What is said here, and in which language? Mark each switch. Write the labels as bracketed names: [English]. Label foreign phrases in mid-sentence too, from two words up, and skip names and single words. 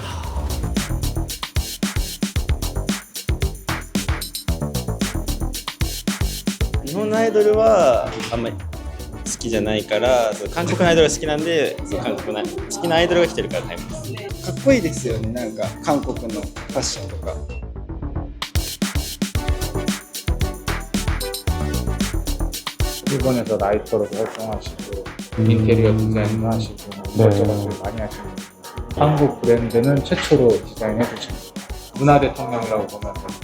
[Japanese] 日本のアイドルはあんまり好きじゃないから、そう韓国のアイドルが好きなんで、そう韓国の好きなアイドルが来てるからタイムです。かっこいいですよね、なんか韓国のファッションとか。 [Korean] 일본에서 라이터로도 활동하시고 인테리어 디자인도 하시고 이것저것 많이 하시고 한국 브랜드는 최초로 디자인해 주신 문화 대통령이라고 보면 됩니다.